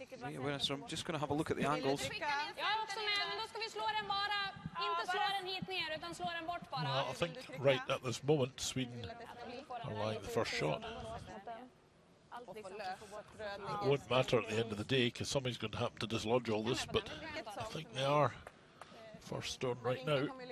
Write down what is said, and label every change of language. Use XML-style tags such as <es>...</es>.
<en>Yeah, so I'm just going to have a look at the angles.</en> <sv>Jag är också med, men då ska vi slå den bara, inte slå den hit ner, utan slå den bort bara.</sv> <en>Well, I think right at this moment, Sweden are like the first shot. It won't matter at the end of the day because somebody's going to happen to dislodge all this, but I think they are first stone right now.</en>